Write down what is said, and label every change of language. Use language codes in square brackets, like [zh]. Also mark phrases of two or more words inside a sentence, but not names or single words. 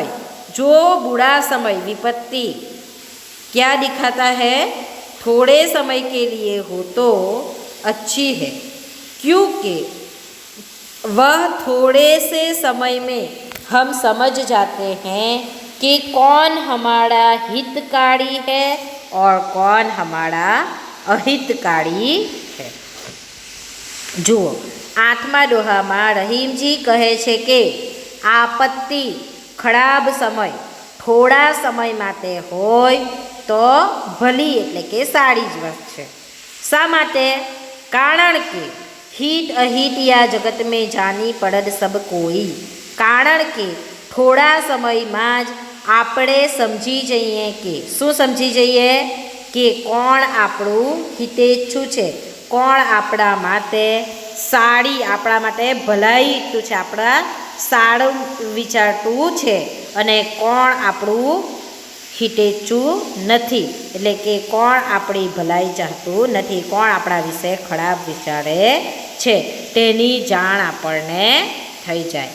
[hi] जो बुरा समय विपत्ति क्या दिखाता है, थोड़े समय के लिए हो तो अच्छी है, क्योंकि वह थोड़े से समय में हम समझ जाते हैं कि कौन हमारा हितकारी है और कौन हमारा अहितकारी है. [gu] જુઓ 8મા દોહામાં રહીમજી કહે છે કે આપત્તિ ખરાબ સમય થોડા સમય માટે હોય તો ભલી એટલે કે સારી જ વાત છે. શા માટે, કારણ કે [bra] हित अहित या जगत में जानी पड़द सब कोई. [gu] કારણ કે થોડા સમયમાં જ આપણે સમજી જઈએ કે, શું સમજી જઈએ કે કોણ આપણું હિતેચ્છુ છે, કોણ આપણા માટે સારી, આપણા માટે ભલાઈ ઈચ્છતું છે, આપણા સારું વિચારતું છે, અને કોણ આપણું હિતેચ્છુ નથી, એટલે કે કોણ આપણી ભલાઈ ચાહતું નથી, કોણ આપણા વિશે ખરાબ વિચારે છે, તેની જાણ આપણને થઈ જાય.